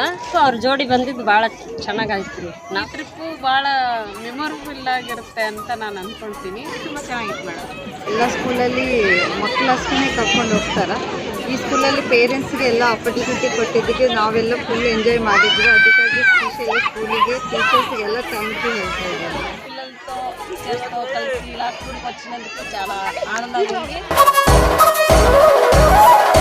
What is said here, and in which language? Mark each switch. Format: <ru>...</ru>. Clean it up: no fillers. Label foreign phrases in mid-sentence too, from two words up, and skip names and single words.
<kn>ಸೊ ಅವ್ರ ಜೋಡಿ ಬಂದಿದ್ದು ಭಾಳ ಚೆನ್ನಾಗಾಯ್ತು ರೀ. ನಾವು ಟ್ರಿಪ್ಪು ಭಾಳ ಮೆಮೊರಬಲ್ ಆಗಿರುತ್ತೆ ಅಂತ ನಾನು ಅಂದ್ಕೊಳ್ತೀನಿ. ತುಂಬ ಚೆನ್ನಾಗಿತ್ತು ಮೇಡಮ್. ಎಲ್ಲ ಸ್ಕೂಲಲ್ಲಿ ಮಕ್ಕಳಷ್ಟೇ ಕರ್ಕೊಂಡು ಹೋಗ್ತಾರೆ. ಈ ಸ್ಕೂಲಲ್ಲಿ ಪೇರೆಂಟ್ಸ್ಗೆ ಎಲ್ಲ ಆಪರ್ಚುನಿಟಿ ಕೊಟ್ಟಿದ್ದಕ್ಕೆ ನಾವೆಲ್ಲ</kn> <en>full enjoy</en> <kn>ಮಾಡಿದ್ವಿ. ಅದಕ್ಕಾಗಿ ಸ್ಪೆಷಲಿ ಸ್ಕೂಲಿಗೆ టీచర్స్ಗೆಲ್ಲ</kn> <en>thank you</en> <kn>ಹೇಳ್ತಾ ಇದ್ದಾರೆ.</kn> <te>పిల్లలతో టీచర్స్తో కలిసి ఇలా టూర్కి వచ్చినందుకు చాలా ఆనందంగా ఉంది.</te>